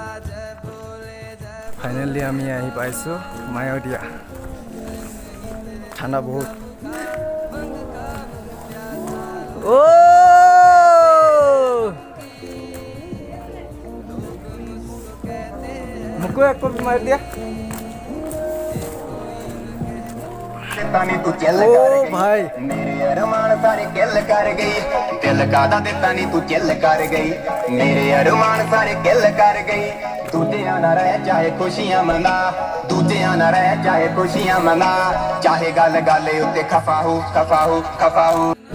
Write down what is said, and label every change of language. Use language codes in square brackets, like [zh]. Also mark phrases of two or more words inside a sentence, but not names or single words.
[hi] जय भोले जय। [as] फाइनली আমি আহি পাইছোঁ মায়'দিয়া। ঠাণ্ডা বহুত। ও মোকো এক কপি মাৰি দিয়া। [pa] ਦਿੱਤਾ ਨੀ ਤੂੰ ਚੱਲ ओ ਕਰ ਗਈ भाई ਮੇਰੇ ਅਰਮਾਨ ਸਾਰੇ ਕਿੱਲ ਕਰ ਗਈ ਦਿਲ ਕਾਦਾ ਦਿੱਤਾ ਨੀ ਤੂੰ ਚੱਲ ਕਰ ਗਈ ਮੇਰੇ ਅਰਮਾਨ ਸਾਰੇ ਕਿੱਲ ਕਰ ਗਈ ਦੂਜਿਆਂ ਨਾਲ ਰਹਿ ਚਾਹੇ ਖੁਸ਼ੀਆਂ ਮਨਾ ਦੂਜਿਆਂ ਨਾਲ ਰਹਿ ਚਾਹੇ ਖੁਸ਼ੀਆਂ ਮਨਾ ਚਾਹੇ ਗੱਲ ਗੱਲ ਉੱਤੇ ਖਫਾ ਹੋ ਖਫਾ ਹੋ ਖਫਾ ਹੋ